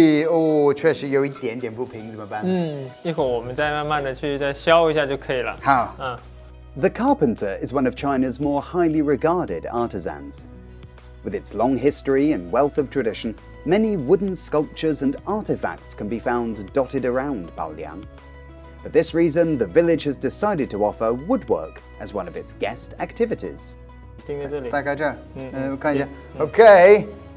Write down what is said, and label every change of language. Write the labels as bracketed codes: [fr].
[zh] 哦，确实有一点点不平，怎么办？一会儿我们再慢慢的去再削一下就可以了。好。 [en] The carpenter is one of China's more highly regarded artisans. With its long history and wealth of tradition, many wooden sculptures and artifacts can be found dotted around Baoliang. For this reason, the village has decided to offer woodwork as one of its guest activities. [zh] 钉在这里。大概这儿，我看一下。OK。